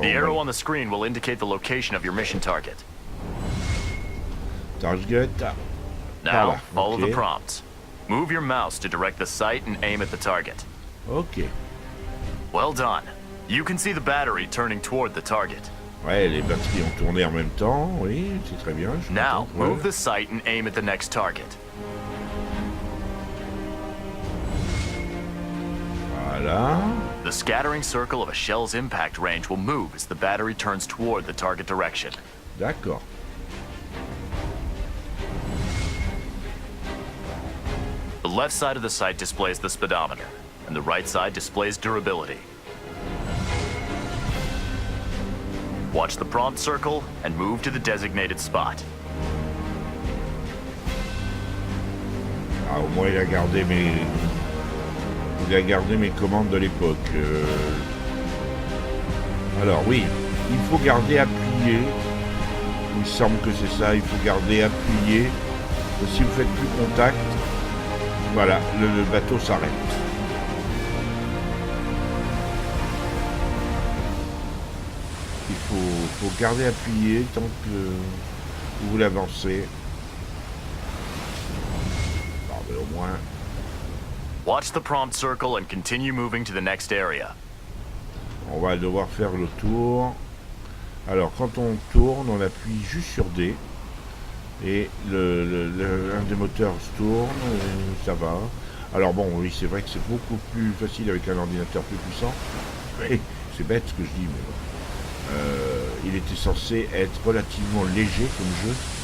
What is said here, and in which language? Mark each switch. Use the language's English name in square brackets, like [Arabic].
[English] The arrow on the screen will indicate the location of your mission target. Target. Now, follow okay. the prompts. Move your mouse to direct the sight and aim at the target. Ok. Well done. You can see the battery turning toward the target. [French] Ouais, les batteries ont tourné en même temps, oui, c'est très bien. [English] Now, move the sight and aim at the next target. [French] Voilà. [English] The scattering circle of a shell's impact range will move as the battery turns toward the target direction. [French] D'accord. [English] The left side of the sight displays the speedometer, and the right side displays durability. Watch the prompt circle and move to the designated spot. [French] Ah, au moins il a gardé mes commandes de l'époque. Alors oui, il faut garder appuyé. Il me semble que c'est ça, il faut garder appuyé. Et si vous faites plus contact, voilà, le bateau s'arrête. Il faut garder appuyé tant que Vous voulez avancer. Bon, mais au moins... [English] Watch the prompt circle and continue moving to the next area. [French] On va devoir faire le tour. Alors, quand on tourne, on appuie juste sur D. Et un des moteurs se tourne, et ça va. Alors bon, oui, c'est vrai que c'est beaucoup plus facile avec un ordinateur plus puissant. Mais c'est bête ce que je dis, mais bon. Il était censé être relativement léger comme jeu.